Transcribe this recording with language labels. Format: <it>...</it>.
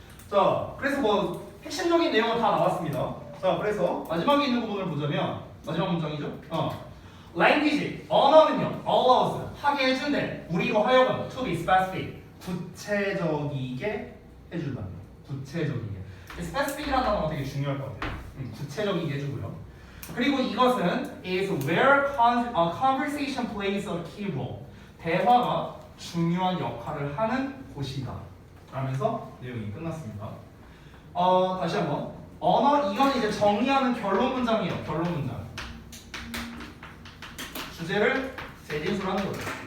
<ko>자, 그래서 뭐 핵심적인 내용은 다 나왔습니다. 자, 그래서 마지막에 있는 부분을 보자면 마지막 문장이죠. language 언어는요 allows 하게 해준대 우리로 하여금</ko> <en>to be specific</en> <ko>구체적이게 해준다. 구체적이게. specific이라는 단어가 되게 중요할 것 같아요. 구체적이게 해주고요. 그리고 이것은</ko> <en>is where conversation plays a key role.</en> <ko>대화가 중요한 역할을 하는 곳이다. 라면서 내용이 끝났습니다. 다시 한번 언어 이건 이제 정리하는 결론 문장이에요. 결론 문장. 주제를 재진술하는 거죠.</ko>